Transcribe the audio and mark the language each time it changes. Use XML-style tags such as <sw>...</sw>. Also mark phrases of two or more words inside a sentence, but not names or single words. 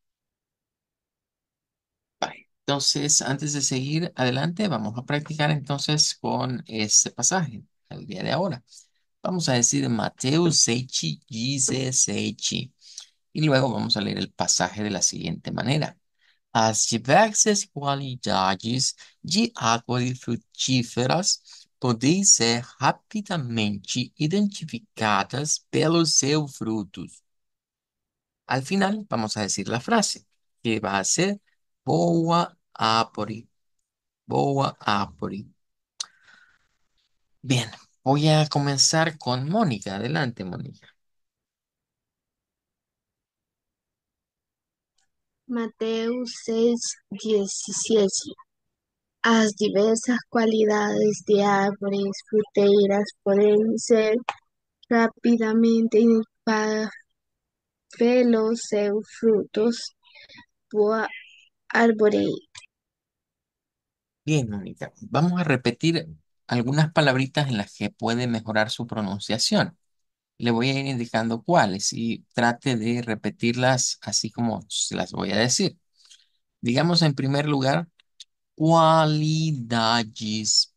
<es>Vale. Entonces, antes de seguir adelante, vamos a practicar entonces con este pasaje, el día de ahora. Vamos a decir Mateo 16, 17. Y luego vamos a leer el pasaje de la siguiente manera.</es> <pt>As diversas qualidades de árvores frutíferas podem ser rapidamente identificadas pelos seus frutos.</pt> <es>Al final vamos a decir la frase, que va a ser</es> <pt>boa árvore, boa árvore.</pt> <es>Bien, voy a comenzar con Mónica. Adelante, Mónica. Mateo 6:17. As diversas cualidades de árboles fruteras pueden ser rápidamente identificadas</es> <pt>pelos seus frutos. Boa árvore.</pt> <es>Bien, Mónica. Vamos a repetir algunas palabritas en las que puede mejorar su pronunciación. Le voy a ir indicando cuáles y trate de repetirlas así como se las voy a decir. Digamos en primer lugar, cualidades.</es>